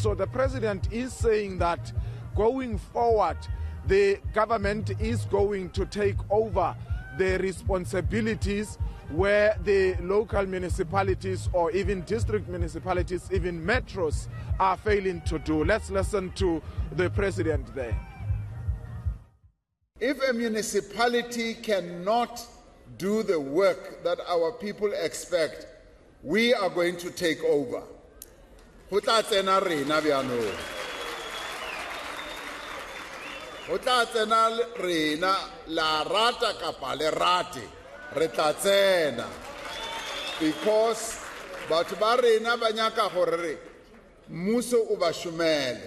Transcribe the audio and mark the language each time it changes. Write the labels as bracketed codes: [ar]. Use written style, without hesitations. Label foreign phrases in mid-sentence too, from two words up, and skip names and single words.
[en] So the president is saying that going forward, the government is going to take over the responsibilities where the local municipalities or even district municipalities, even metros, are failing to do. Let's listen to the president there. If a municipality cannot do the work that our people expect, we are going to take over. [nso] Ho tla tsena rena bjano. Ho tla tsena rena la rata kapa le rate re tla tsena, because batho ba rena ba nyaka gore mmuso o ba shumele.